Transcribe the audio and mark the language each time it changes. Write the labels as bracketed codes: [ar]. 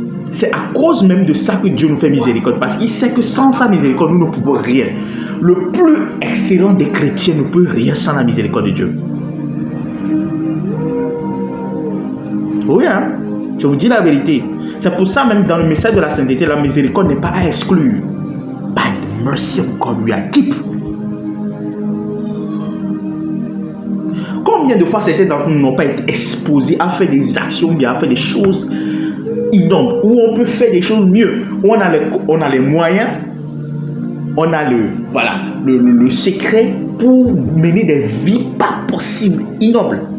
[fr] C'est à cause même de ça que Dieu nous fait miséricorde. Parce qu'il sait que sans sa miséricorde, nous ne pouvons rien. Le plus excellent des chrétiens ne peut rien sans la miséricorde de Dieu. Oui, hein? Je vous dis la vérité. C'est pour ça même dans le message de la sainteté, la miséricorde n'est pas à exclure. [en] By the mercy of God, we are keep. [fr] Combien de fois certains d'entre nous n'ont pas été exposés à faire des actions bien, à faire des choses innombrables, où on peut faire des choses mieux, où on a les moyens, on a le secret pour mener des vies pas possibles, innobles.